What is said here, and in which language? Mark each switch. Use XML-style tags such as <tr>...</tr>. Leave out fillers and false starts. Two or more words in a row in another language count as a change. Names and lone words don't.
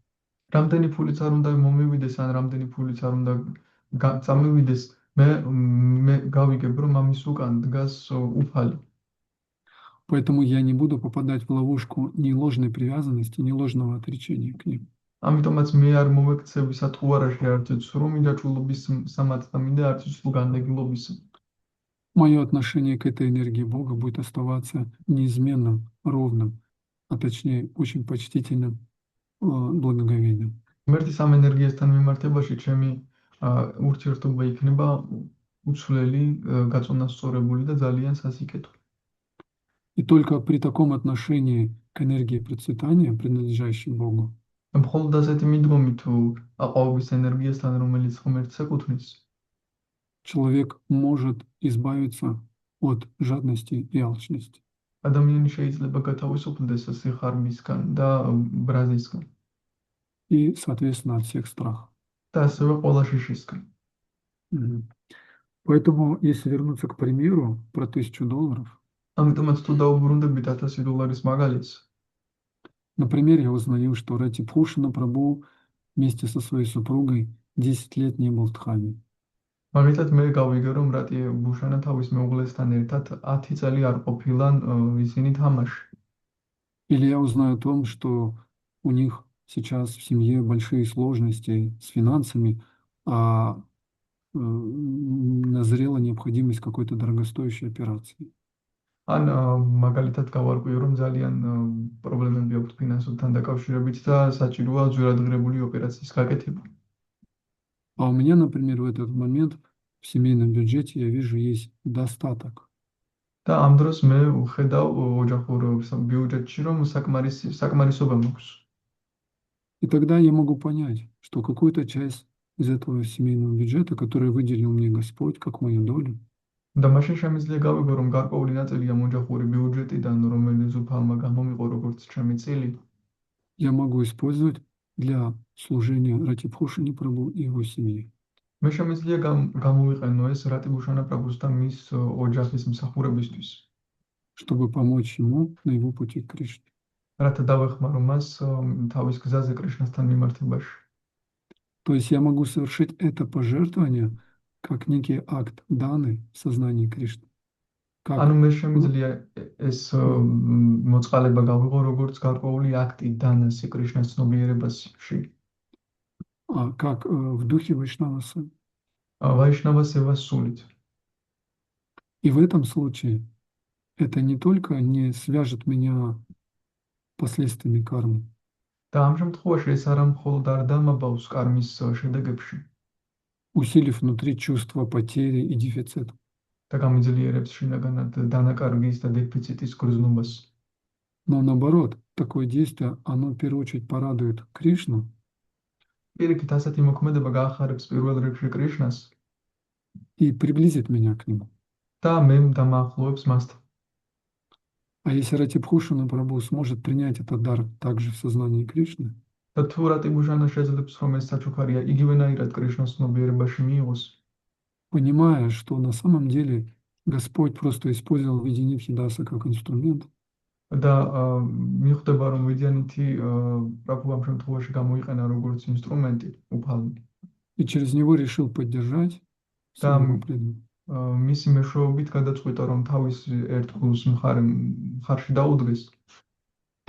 <ka>რამდენი ფულიც არ უნდა მომივიდეს, ან რამდენი ფულიც არ უნდა წამივიდეს, მე გავიგებ, რომ ამის უკან დგას უფალი.</ka> <ru>Поэтому я не буду попадать в ловушку ни ложной привязанности, ни ложного отречения к ним.</ru> <ka>ამიტომაც მე არ მოვექცევი სათხოვარაში არც სრულ მინდაჭულობის სამად და მინდა არც სრულ განდეგილობის.</ka> <ru>Мое отношение к этой энергии Бога будет оставаться неизменным, ровным, а точнее очень почтительным, благоговейным.</ru> <ka>ღმერთის ამ ენერგიასთან მიმართებაში ჩემი ურთიერთობა იქნება უცვლელი, გაწონასწორებული და ძალიან სასიკეთო.</ka> <ru>И только при таком отношении к энергии процветания, принадлежащей Богу,</ru> <ka>მხოლოდ ასეთი მიდგომით თუ აყვავების ენერგიასთან, რომელიც ღმერთს ეკუთვნის,</ka> <ru>человек может избавиться от жадности и алчности.</ru> <ka>ადამიანი შეიძლება გათავისუფლდეს სიხარბისგან და ბრაზისგან</ka> <ru>И, соответственно, от всех страхов.</ru> <ka>და ასევე ყველა შიშისგან.</ka> <ru>Поэтому, если вернуться к примеру про $1000,</ru> <ka>ამიტომაც თუ დაუბრუნდებით $1000 მაგალითს,</ka> <ru>например, я узнаю, что Рати Пхушана Прабху вместе со своей супругой 10 лет не был в Дхаме.</ru> <ka>მაგალითად მე გავიგე, რომ რატი ბუშანა თავის მეუღლესთან ერთად 10 წელი არ ყოფილან ისინი თამაში.</ka> <ru>Или я узнаю о том, что у них сейчас в семье большие сложности с финансами, а назрела необходимость какой-то дорогостоящей операции.</ru> <ka>ან მაგალითად გავარკვიო, რომ ძალიან პრობლემები აქვს ფინანსურთან დაკავშირებით და საჭიროა ძვირადღირებული ოპერაციის გაკეთება.</ka> <ru>А у меня, например, в этот момент в семейном бюджете я вижу есть достаток.</ru> <ka>და ამ დროს მე ვხედავ ოჯახურ ბიუჯეტში, რომ საკმარისობა მაქვს.</ka> <ru>И тогда я могу понять, что какую-то часть из этого семейного бюджета, который выделил мне Господь, как мою долю,</ru> <ka>და მაშინ შემიძლია გავიგო, რომ გარკვეული ნაწილია ოჯახური ბიუჯეტიდან, რომელიც უფალმა გამომიყო როგორც ჩემი წილი,</ka> <ru>я могу использовать для служения Рати Пхушани Прабху и его семьи.</ru> <ka>მე შემიძლია გამოვიყენო ეს რატი ბუშანა პრაბუს და მის ოჯახის მსახურებისთვის,</ka> <ru>чтобы помочь ему на его пути к Кришне.</ru> <ka>რათა დავეხმარო მას თავის გზაზე კრიშნასთან მიმართებაში.</ka> <ru>То есть я могу совершить это пожертвование как некий акт даны в сознании Кришны.</ru> <ka>ანუ მე შემიძლია ეს მოწყალება გავიღო როგორც გარკვეული აქტი დანას კრიშნას ცნობიერებაში.</ka> <ru>Как в духе Вайшнаваса.</ru> <ka>ვაიშნავა სევას სულით.</ka> <ru>И в этом случае это не только не свяжет меня последствиями кармы,</ru> <ka>და ამ შემთხვევაში ეს არა მხოლოდ არ დამაბავს კარმის შედეგებში</ka> <ru>усилив внутри чувство потери и дефицита,</ru> <ka>და გამიძლიერებს შინაგანად დანაკარგის და დეფიციტის გრძნობას.</ka> <ru>но наоборот, такое действие, оно в первую очередь порадует Кришну</ru> <ka>პირიქით, ასეთი მოქმედება გაახარებს პირველ რიგში კრიშნას</ka> <ru>и приблизит меня к нему.</ru> <ka>და მე დამაახლოვებს მასთან.</ka> <ru>А если Рати Пхушана Прабху сможет принять этот дар также в сознании Кришны,</ru> <ka>და თუ რატი ბუშანა შეძლებს, რომ ეს საჩუქარია იგივენაირად კრიშნას ცნობიერებაში მიიღოს,</ka> <ru>понимая, что на самом деле Господь просто использовал Видинитхи Даса как инструмент,</ru> <ka>და მიხვდება, რომ ვიდიანითი პრაბჰუ ამ შემთხვევაში გამოიყენა როგორც ინსტრუმენტი უფალმა.</ka> <ru>и через него решил поддержать своего преданного.</ru> <ka>მისი მეშვეობით გადაწყვიტა, რომ თავის ერთ გულს მხარში დაუდგეს.</ka>